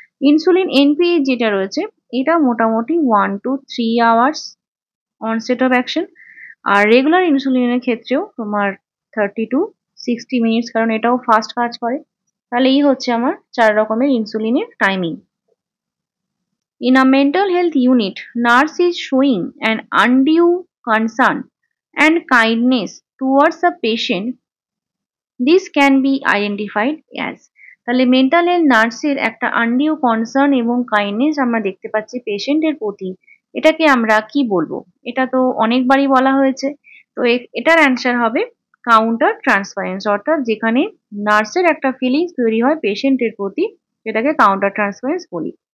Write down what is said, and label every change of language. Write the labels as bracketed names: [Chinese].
[Bangla] Insulin এনপিএইচ যেটা রয়েছে এটা মোটামুটি 1 to 3 hours onset of action. আর regular ইনসুলিনের ক্ষেত্রেও তোমার 30 to 60 মিনিটস, কারণ এটাও ফাস্ট কাজ করে। তাহলে এই হচ্ছে আমার 4 রকমের ইনসুলিনের timing. [English] In a mental health unit, nurse is showing an undue concern and kindness towards a patient. This can be identified as, [Bangla] তাহলে মেন্টাল হেলথ নার্সের একটা আনডিউ কনসার্ন এবং কাইন্ডনেস আমরা দেখতে পাচ্ছি পেশেন্টের প্রতি, এটাকে আমরা কি বলবো? এটা তো অনেকবারই বলা হয়েছে, তো এটার অ্যান্সার হবে কাউন্টার ট্রান্সফারেন্স, অর্থাৎ যেখানে নার্সের একটা ফিলিংস তৈরি হয় পেশেন্টের প্রতি সেটাকে কাউন্টার ট্রান্সফারেন্স বলি।